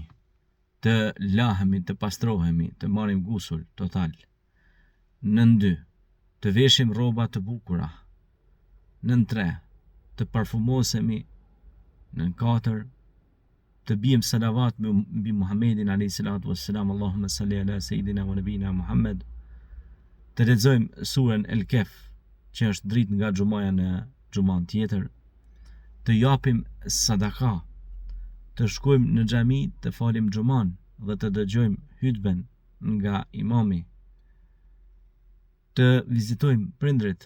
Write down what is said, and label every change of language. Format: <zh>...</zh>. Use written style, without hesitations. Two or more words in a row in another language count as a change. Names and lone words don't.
<sq>Të lahemi, të pastrohemi, të marrim gusul total. Në 2. Të veshim rroba të bukura. Në 3. Të parfumosemi. Në 4. Të bijmë salavat mbi Muhammedin</sq> <ar>عليه الصلاة والسلام, اللهم صل على سيدنا ونبينا محمد.</ar> <sq>Të lexojmë surën El Kehf, që është dritë nga xumaja në xuman tjetër. Të japim sadaka. Të shkojmë në xhami të falim xuman dhe të dëgjojmë hutben nga imami. Të vizitojmë prindrit.</sq>